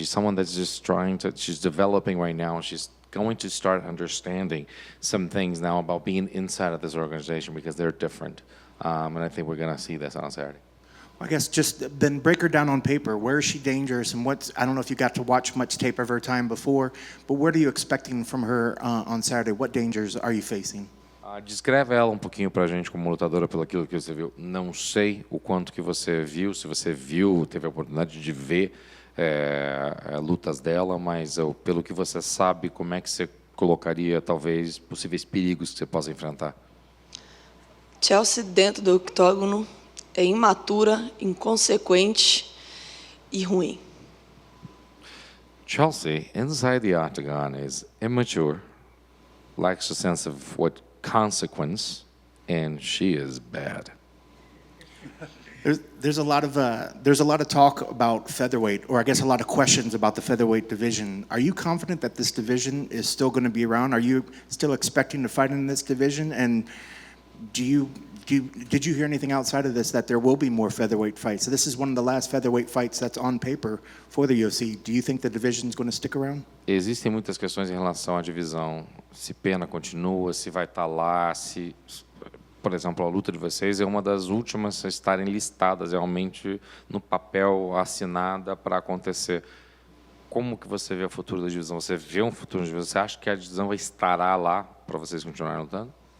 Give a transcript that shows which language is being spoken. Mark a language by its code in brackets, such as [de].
[en] She's someone that's just she's developing right now. She's going to start understanding some things now about being inside of this organization because they're different. And I think we're going to see this on Saturday. I guess just then break her down on paper. Where is she dangerous, and I don't know if you got to watch much tape of her time before, but what are you expecting from her on Saturday? What dangers are you facing? [pt] Descreve ela um pouquinho pra gente como lutadora pelo aquilo que você viu. Não sei o quanto que você viu, se você viu, teve a oportunidade de ver lutas dela, mas pelo que você sabe, como é que você colocaria talvez possíveis perigos que você possa enfrentar? Chelsea dentro do octógono é imatura, inconsequente e ruim. [en] Chelsea, inside the octagon, is immature, lacks a sense of what consequence, and she is bad. There's a lot of talk about featherweight, or I guess a lot of questions about the featherweight division. Are you confident that this division is still going to be around? Are you still expecting to fight in this division? And did you hear anything outside of this that there will be more featherweight fights? So this is one of the last featherweight fights that's on paper for the UFC. Do you think the division is going to stick around? [pt] Existem muitas questões em relação à divisão. Se pena continua, se vai estar lá, se, por exemplo, a luta de vocês é uma das últimas a estarem listadas realmente no papel, assinada para acontecer. Como que você vê o futuro da divisão? Você vê um futuro da divisão? Você acha que a divisão estará lá para vocês continuarem lutando?